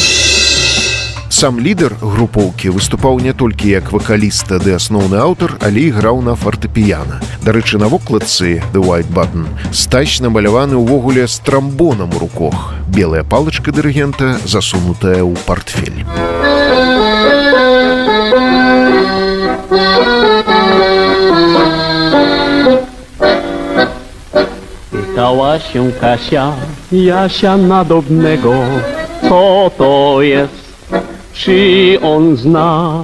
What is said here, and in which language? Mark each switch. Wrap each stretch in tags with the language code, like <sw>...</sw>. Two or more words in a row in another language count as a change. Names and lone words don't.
<be>Сам лідар групоўкі выступаў не толькі як вакаліста ды асноўны аўтар, але і граў на фартэпіяна. Дарэчы, на вокладцы «The White Button» Стась намаляваны ўвогуле з трамбонам у руках. Белая палачка дырыгента засунутая ў партфель.</be> <pl>Pytała się Kasia, Jasia Nadobnego, co to jest, czy on zna.</pl>